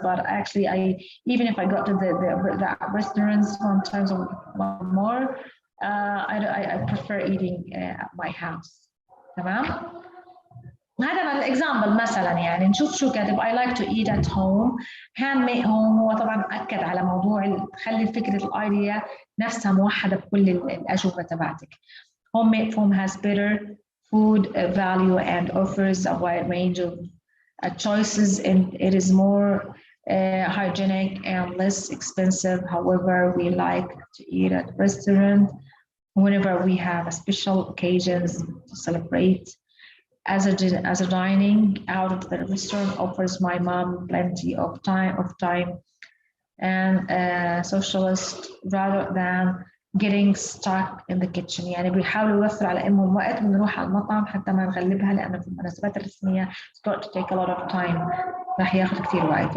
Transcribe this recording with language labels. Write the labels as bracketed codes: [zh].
[en] But actually, even if I go to the restaurants sometimes or more, I prefer eating at my house. [ar] تمام؟ هذا الاكزامبل مثلا يعني نشوف شو كاتب [en] I like to eat at home handmade home. [ar] هو طبعا أكد على موضوع خلي فكرة الايديا نفسها موحدة بكل الأجوبة تبعتك. [en] Homemade home has better food value and offers a wide range of choices, and it is more hygienic and less expensive. However, we like to eat at restaurant whenever we have special occasions to celebrate. As a dining out of the restaurant offers my mom plenty of time and socialist rather than getting stuck in the kitchen. [ar] يعني بيحاولوا يوفروا على امهم وقت بنروح على المطعم حتى ما نغلبها لانه في المناسبات الرسميه [en] start to take a lot of time [ar] راح ياخذ كثير وقت.